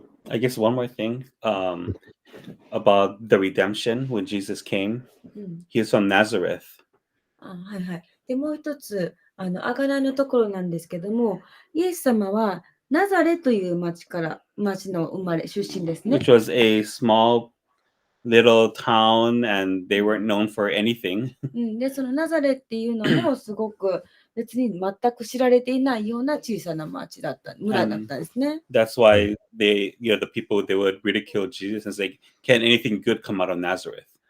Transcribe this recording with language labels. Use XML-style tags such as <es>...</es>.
<en>I guess one more thing about the redemption when Jesus came. He is from Nazareth.</en> <ja>はいはい。で、もう一つ、あがないのところなんですけども、イエス様はナザレという町の出身ですね。</ja> <en>Which was a small little town and they weren't known for anything.</en> <ja>で、そのナザレっていうのもすごく別に全く知られていないような小さな町だった、村だったんですね。</ja> <en>That's why they, the people, they would ridicule Jesus and say, "Can anything good come out of Nazareth?"</en>